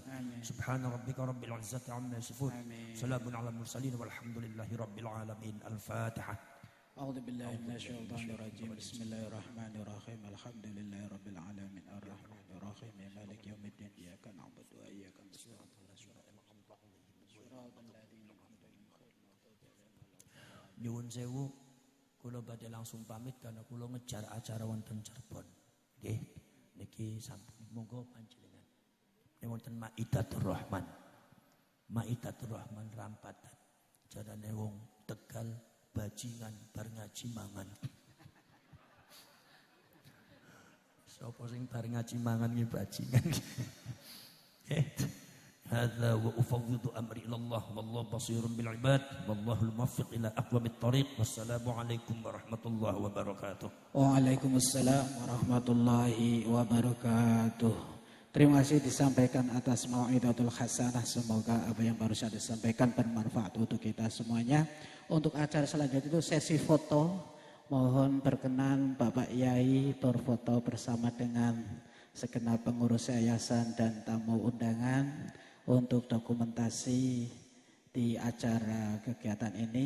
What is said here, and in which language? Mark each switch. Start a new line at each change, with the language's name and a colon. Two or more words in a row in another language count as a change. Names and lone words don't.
Arabic: سبحان ربك رب العزة عما يصفون سلام على المرسلين والحمد لله رب العالمين. الفاتحة. أعوذ بالله من الشيطان الرجيم. بسم الله الرحمن الرحيم. الحمد لله رب العالمين الرحمن الرحيم مالك يوم الدين إياك نعبد وإياك نستعين
Javanese: Nyuwun sewu, kula badhe langsung pamit karena kula ngejar acara wonten Cirebon. Nggih, niki sampun monggo panjenengan. Niki wonten Maidatur Rahman. Maidatur Rahman rampatan. Jarane wong Tegal bajingan bar ngaji mangan. Sapa sing bar ngaji mangan ki bajingan.
Arabic: هذا وأفوض أمري إلى الله والله بصير بالعباد والله الموفق إلى أقوم الطريق. والسلام عليكم ورحمة الله وبركاته. وعليكم السلام ورحمة الله وبركاته.
Indonesian: Terima kasih disampaikan atas
Arabic: موعظة الحسنة.
Indonesian: Semoga apa yang baru saja disampaikan bermanfaat untuk kita semuanya. Untuk acara selanjutnya itu sesi foto. Mohon berkenan Bapak Yai berfoto bersama dengan segenap pengurus yayasan dan tamu undangan untuk dokumentasi di acara kegiatan ini.